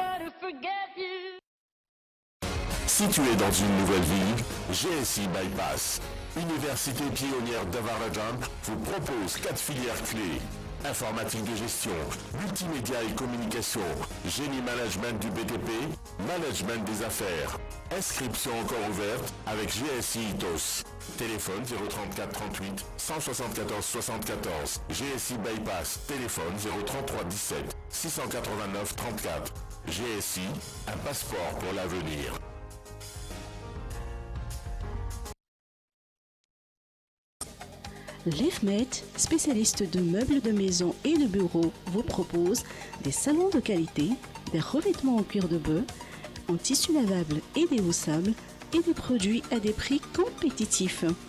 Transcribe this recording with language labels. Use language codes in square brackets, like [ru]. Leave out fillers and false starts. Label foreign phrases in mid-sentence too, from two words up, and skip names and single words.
[fr] Situé dans une nouvelle ville, GSI Bypass, Université pionnière d'Avaradjan, vous propose 4 filières clés. Informatique de gestion, multimédia et communication, génie management du BTP, management des affaires. Inscription encore ouverte avec GSI ITOS. Téléphone 034 38 174 74. GSI Bypass. Téléphone 033 17 689 34. GSI, un passeport pour l'avenir. L'IFMET, spécialiste de meubles de maison et de bureaux, vous propose des salons de qualité, des revêtements en cuir de bœuf, en tissu lavable et déhaussable, et des produits à des prix compétitifs.